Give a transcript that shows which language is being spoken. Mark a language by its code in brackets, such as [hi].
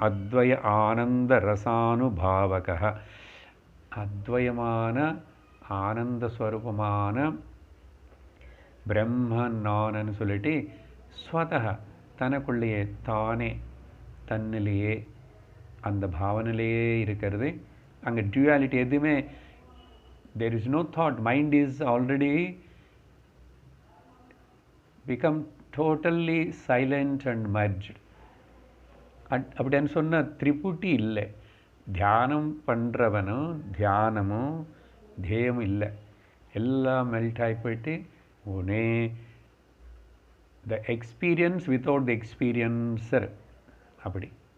[ta] அத்வய ஆனந்த ரசானுபாவக, அத்வயமான ஆனந்த ஸ்வரூபமான பிரம்மன் நான்னு சொல்லிட்டு ஸ்வதஹ தனக்குள்ளேயே தானே தன்னிலேயே அந்த பாவனிலேயே இருக்கிறது. அங்கே டியூவாலிட்டி எதுவுமே, [en] there is no thought. Mind is already become totally silent and merged. [ta] அப்படின்னு சொன்னால் திரிபுட்டி இல்லை. தியானம் பண்ணுறவனும் தியானமும் தேயமும் இல்லை. எல்லாம் மெல்ட் ஆகி போயிட்டு [en] Only the experience without the experiencer அப்படி.